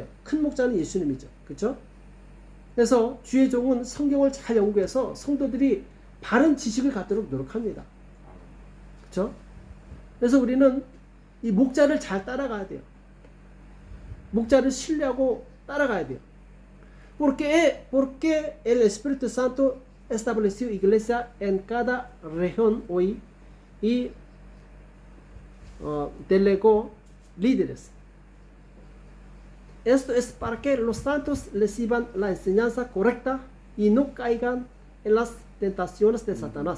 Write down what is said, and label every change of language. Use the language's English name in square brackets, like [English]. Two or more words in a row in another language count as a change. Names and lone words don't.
[Korean] 큰 목자는 예수님이죠. 그렇죠? 그래서 주의 종은 성경을 잘 연구해서 성도들이 바른 지식을 갖도록 노력합니다. 그렇죠? 그래서 우리는 이 목자를 잘 따라가야 돼요. 목자를 신뢰하고 따라가야 돼요. [Spanish] porque el Espíritu Santo estableció iglesia en cada región hoy y delegó líderes. Esto es para que los santos reciban la enseñanza correcta y no caigan en las tentaciones de Satanás.